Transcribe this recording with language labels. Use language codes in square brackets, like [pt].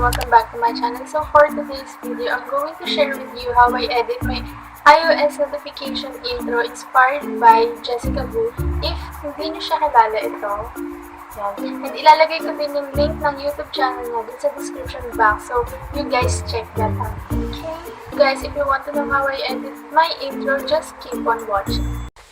[en] Welcome back to my channel. So for today's video, I'm going to share with you how I edit my iOS notification intro inspired by Jessica Wu. [tl] If hindi nyo siya kilala, ito. Yan. And ilalagay ko din yung link ng YouTube channel niya dun sa description box. [en] So you guys check that out. Okay? Guys, if you want to know how I edit my intro, just keep on watching.